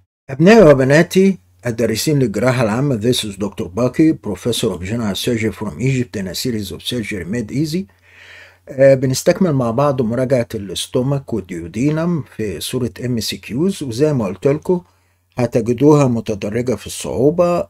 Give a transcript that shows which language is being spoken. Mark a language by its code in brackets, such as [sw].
[ar] أبنائي وبناتي الدارسين للجراحة العامة. [en] This is Dr. Baki, Professor of General Surgery from Egypt in a series of surgery made easy. [ar] بنستكمل مع بعض مراجعة الاستومك والديودينم في صورة MCQs، وزي ما قلت لكم هتجدوها متدرجة في الصعوبة.